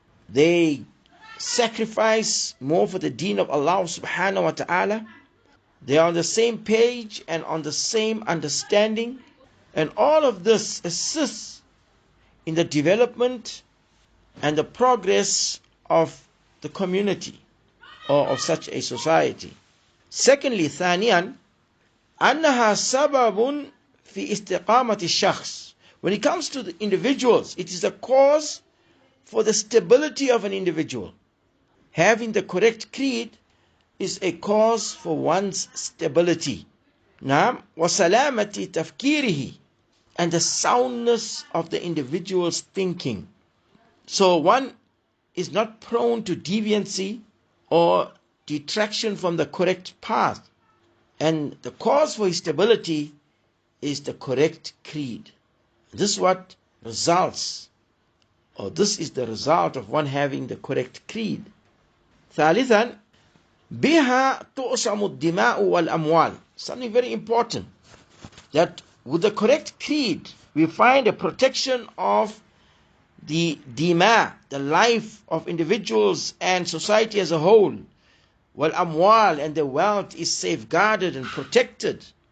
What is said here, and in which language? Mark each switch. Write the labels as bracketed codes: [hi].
[en] They sacrifice more for the deen of Allah subhanahu wa ta'ala. They are on the same page and on the same understanding, and all of this assists in the development and the progress of the community or of such a society. Secondly, [ar] ثانيا أنها سبب في استقامة الشخص. [en] When it comes to the individuals, it is a cause for the stability of an individual. Having the correct creed is a cause for one's stability. Naam, [ar] وَسَلَامَةِ تَفْكِيرِهِ, [en] and the soundness of the individual's thinking. So one is not prone to deviancy or detraction from the correct path. And the cause for his stability is the correct creed. This is what results, or this is the result of one having the correct creed. [ar] ثالثا بها تؤصم الدماء والأموال. [en] Something very important, that with the correct creed we find a protection of the dima, the life of individuals and society as a whole. [ar] والأموال, [en] and the wealth is safeguarded and protected.